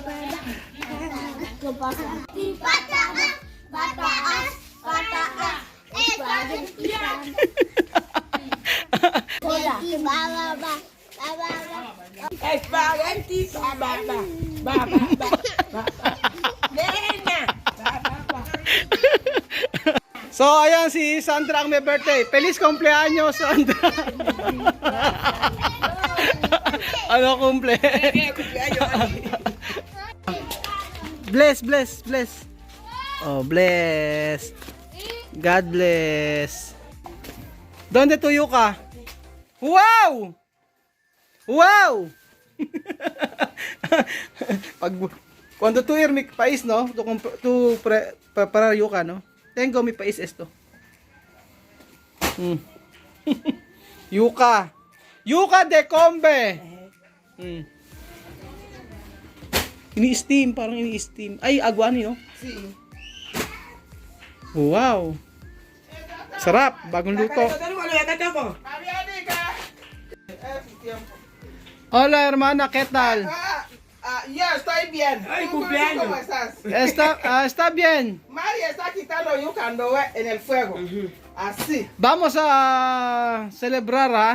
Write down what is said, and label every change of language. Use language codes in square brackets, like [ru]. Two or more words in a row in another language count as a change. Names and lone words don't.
[es] Espagueti, Nena. [tl] So, ayan si Sandra ang may birthday. [es] Feliz cumpleaños, Sandra. [tl] Ano cumple? [en] Bless, bless, bless. Oh, bless. God bless. [es] ¿Dónde tuyo ka? Wow! Wow! Pag cuando tu ir mi país, no? Tu preparar yuca, no? Tengo mi país esto. Mm. Yuca. Yuca de combe. Mm. [tl] Ini-steam, parang ini-steam. [es] Ay, aguani, no? Wow. [tl] Sarap, bagong luto. [es] Hola, hermana, ¿qué tal? Ya estoy bien. Ay, ¿Tú cumpleaños. ¿Cómo estás? Está bien. María está quitando yuca en el fuego. Así. Vamos a celebrar, ¿ah?